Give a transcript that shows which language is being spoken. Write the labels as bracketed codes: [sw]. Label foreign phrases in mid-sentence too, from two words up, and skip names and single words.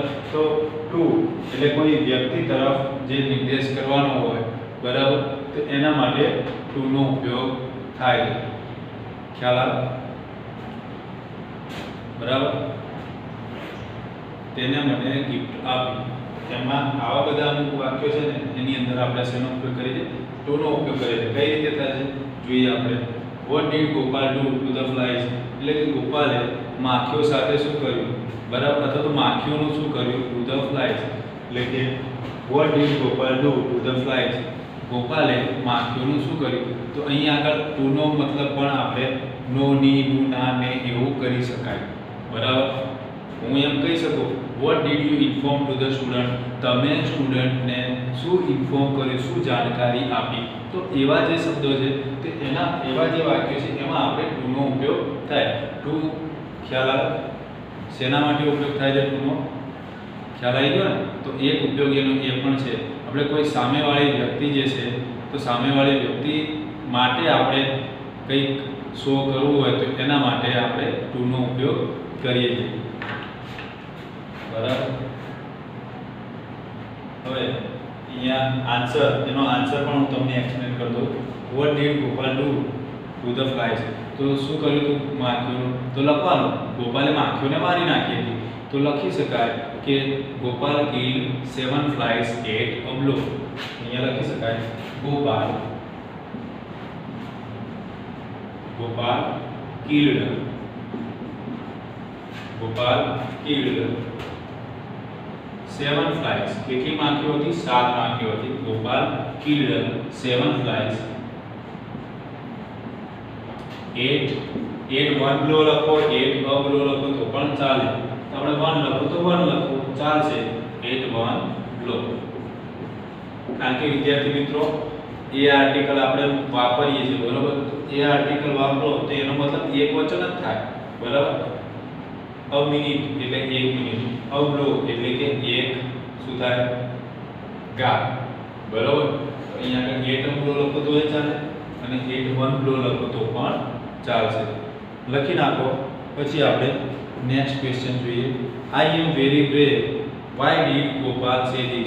[gu] તો ટુ એટલે કોઈ વ્યક્તિ તરફ જે નિર્દેશ કરવાનો હોય, બરાબર, તો એના માટે ટુ નો ઉપયોગ થાય. ખ્યાલ આવે, બરાબર. તેને મને ગિફ્ટ આપી. એમાં આવા બધા અમુક વાક્યો છે ને, એની અંદર આપણે શેનો ઉપયોગ કરીએ છીએ, ટુ નો ઉપયોગ કરીએ છીએ. કઈ રીતે થાય છે જોઈએ આપણે. [en] What did Gopal do to the flies? [gu] એટલે કે ગોપાલે માખીઓ સાથે શું કર્યું, બરાબર, અથવા તો માખીઓનું શું કર્યું, [en] to the flies. [gu] એટલે કે [en] what did Gopal do to the flies? [gu] ગોપાલે માખીઓનું શું કર્યું. તો અહીંયા આગળ to નો મતલબ પણ આપણે નો, ની, નું, ના, ને એવું કરી શકાય, બરાબર. હું એમ કહી શકું, [en] what did you inform to the student? [gu] તમે સ્ટુડન્ટને શું ઇન્ફોર્મ કર્યું, શું જાણકારી આપી. તો એવા જે શબ્દો છે તે એના એવા જે વાક્યો છે એમાં આપણે ટુ નો ઉપયોગ થાય. ટુ ખ્યાલ આવે, શેના માટે ઉપયોગ થાય છે ટુ નો, ખ્યાલ આવી ગયો ને. તો એક ઉપયોગ એનો એ પણ છે, આપણે કોઈ સામેવાળી વ્યક્તિ જે છે તો સામેવાળી વ્યક્તિ માટે આપણે કંઈક શો કરવું હોય તો એના માટે આપણે ટુ નો ઉપયોગ કરીએ છીએ, બરાબર. હવે અહીંયા એનો આન્સર પણ હું તમને એક્સપ્લેન કરી દઉં. [en] What did Gopal do to the flies? [gu] તો શું કર્યું હતું માખીઓનું, તો લખવાનું ગોપાલે માખીઓને મારી નાખી હતી. તો લખી શકાય કે [en] ગોપાલ killed 7 flies at a blow. [gu] અહીંયા લખી શકાય ગોપાલ [en] killed 7 flies. [gu] કેટલી માખીઓ હતી, 7 માખીઓ હતી. ગોપાલ [en] killed 7 flies at 1 blow [gu] લખો, 8 [en] a blow [gu] લખો તો પણ ચાલે. આપણે 1 લખો તો 1 લખો ચાલશે, [en] at 1 blow. [gu] કારણ કે વિદ્યાર્થી મિત્રો એ આર્ટિકલ આપણે વાપરીએ છીએ, બરાબર. એ આર્ટિકલ વાપરો તો એનો મતલબ એક વચન જ થાય, બરાબર. a મિનિટ એટલે 1 મિનિટ, [en] a blow [gu] એટલે કે એક શું થાય, ઘા, બરાબર. અહીંયા આગળ 8 blow લખો તો એ ચાલે અને 8 1 blow લખો તો પણ ચાલશે. લખી નાખો. પછી આપણે [en] next question [gu] જોઈએ. [en] I am very brave. Why did Gopal say this?